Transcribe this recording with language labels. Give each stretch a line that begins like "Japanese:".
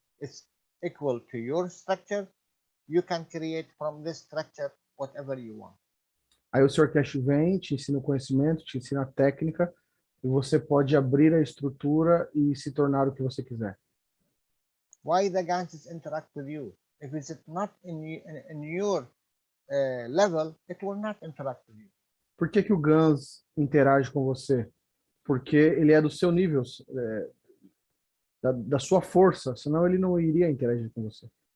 English: It's equal to your structure. You can create from this structure whatever you want.
Portuguese: Aí o Sr. Cash vem, te ensina o conhecimento, te ensina a técnica, e você pode abrir a estrutura e se tornar o que você quiser.
English: Why the Ganses interact with you? If it's not in your level, it will not interact with you.
Portuguese: Por que que o Gans interage com você? Porque ele é do seu nível, da sua força, senão ele não iria interagir com você.